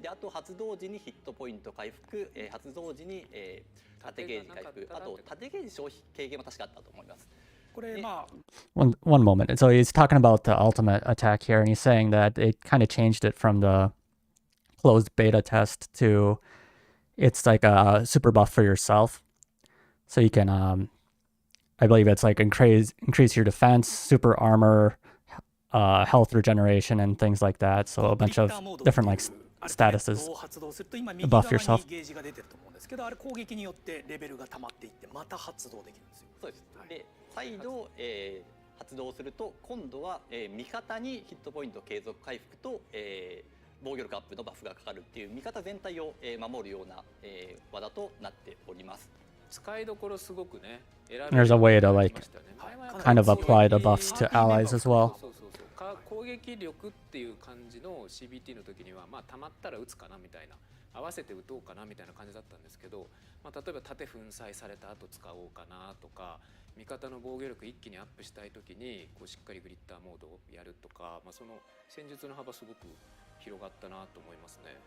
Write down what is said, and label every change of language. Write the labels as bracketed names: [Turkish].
[Japanese] であと発動時にヒットポイント回復、発動時に、縦ゲージ回復、あと縦ゲージ消費軽減も確かあったと思います。これまあ [English] One moment. So he's talking about the ultimate attack here, and he's saying that it kind of changed it from the closed beta test to it's like a super buff for yourself. So you can, I believe it's like increase your defense, super armor, health regeneration, and things like that. So a bunch of different like statuses to buff yourself. [Japanese] ゲージが出てると思うんですけど、あれ攻撃によってレベルが溜まっていってまた発動できるんですよ。そうです。で再度、発動すると今度は、味方にヒットポイント継続回復と、防御力アップのバフがかかるっていう味方全体を、守るような、技となっております。使いどころすごくね。 [English] There's a way to like kind of apply the buffs to allies as well. [Japanese] 攻撃力っていう感じの CBT の時にはまあ溜まったら打つかなみたいな、合わせて打とうかなみたいな感じだったんですけど、まあ、例えば盾粉砕された後使おうかなとか、味方の防御力一気にアップしたい時にこうしっかりグリッターモードをやるとか、まあ、その戦術の幅すごく広がったなと思いますね。